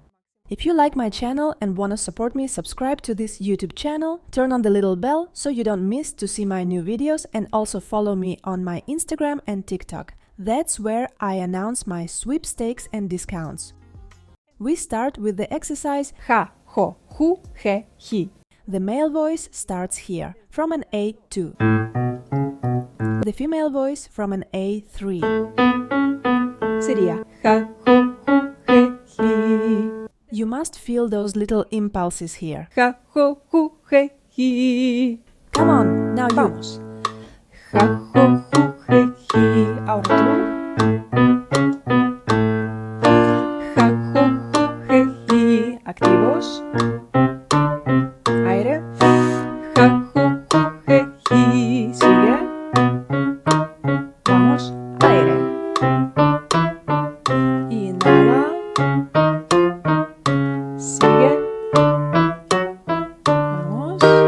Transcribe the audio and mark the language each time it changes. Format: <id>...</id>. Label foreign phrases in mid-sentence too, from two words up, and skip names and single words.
<en>If you like my channel and want to support me, subscribe to this YouTube channel, turn on the little bell so you don't miss to see my new videos, and also follow me on my Instagram and TikTok. That's where I announce my sweepstakes and discounts. We start with the exercise ha, ho, hu, he, hi. The male voice starts here, from an A2. The female voice from an A3.</en> <es>Sería ha, ho, hu, he, hi.</es> <en>You must feel those little impulses here. Ha, ho, hu, he, hi. Come on, now you.</en> <es>Vamos. Ha, ho, hu, he, hi. Ahora tú. Ja, ho, hu, he, hi. Activos. Aire. Ja, ho, hu, he, hi. Sigue. Vamos. Aire. Inhala. Sigue. Vamos.</es>